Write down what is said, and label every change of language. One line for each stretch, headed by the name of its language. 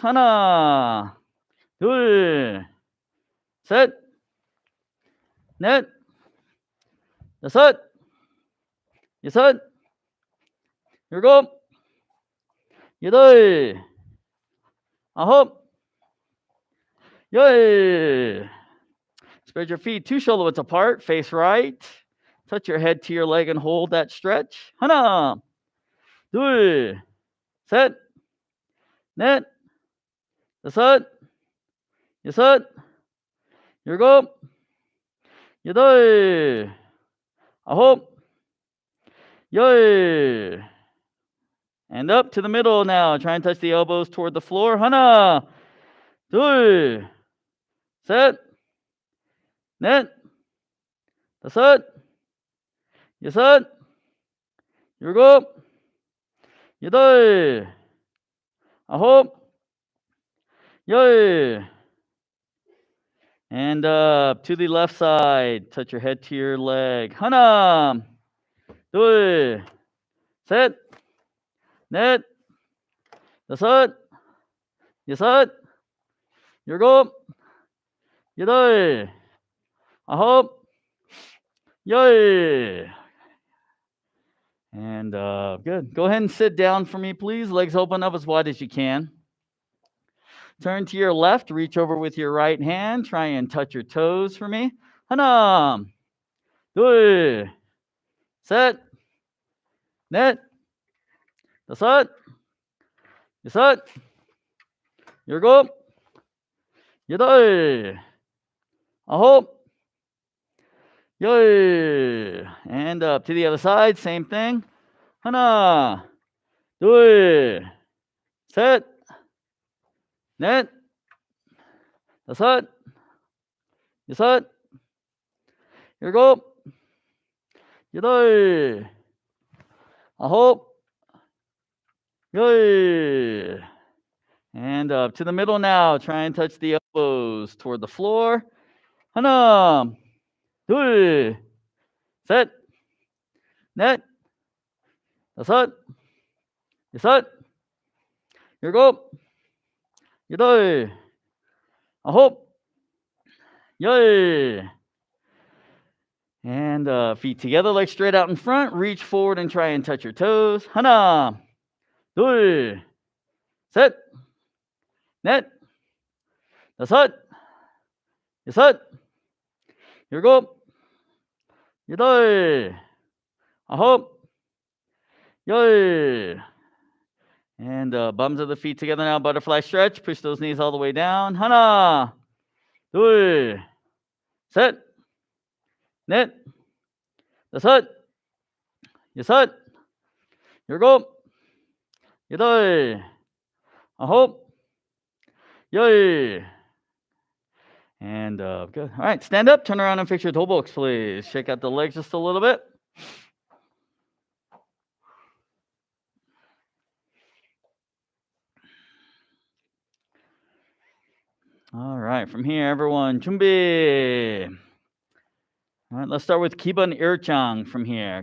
Korean: 하나, 둘, 셋, 넷, 다섯, 여섯, 일곱, 여덟, 아홉, 열.
English: Spread your feet 2 shoulder widths apart. Face right. Touch your head to your leg and hold that stretch.
Korean: 하나, 둘, 셋, 넷, 다섯, 여섯, 일곱, 여덟, 아홉, 열.
English: And up to the middle now. Try and touch the elbows toward the floor.
Korean: 하나, 둘, 셋, 넷, 다섯, 여섯, 일곱, 여덟, 아홉, 열.
English: And up to the left side. Touch your head to your leg.
Korean: 하나, 둘, 셋, 넷, 다섯, 여섯, 일곱, 여덟, 아홉, 열.
English: And good. Go ahead and sit down for me, please. Legs open up as wide as you can. Turn to your left. Reach over with your right hand. Try and touch your toes for me.
Korean: 하나, 둘, 셋, 넷, 다섯, 여섯, 일곱, 여덟, 아홉, 열.
English: And up to the other side, same thing.
Korean: 하나, 둘, 셋, 넷, 다섯, 여섯, 일곱, 여덟, 아홉, 열.
English: And up to the middle now. Try and touch the elbows toward the floor.
Korean: 하나, 둘, 셋, 넷, 다섯, 여섯, 일곱, 여덟, 아홉, 열.
English: And feet together, legs straight out in front. Reach forward and try and touch your toes.
Korean: 하나, 둘, 셋, 넷, 다섯, 여섯, 일곱, 여덟, 아홉, 열.
English: And bums of the feet together now. Butterfly stretch. Push those knees all the way down.
Korean: 하나, 둘, 셋, 넷, 다섯, 여섯, 일곱, 여덟, 아홉, 열.
English: And good. All right, stand up, turn around and fix your toe box, please. Shake out the legs just a little bit. All right, from here, everyone, 준비. All right, let's start with Kiban Irchang from here.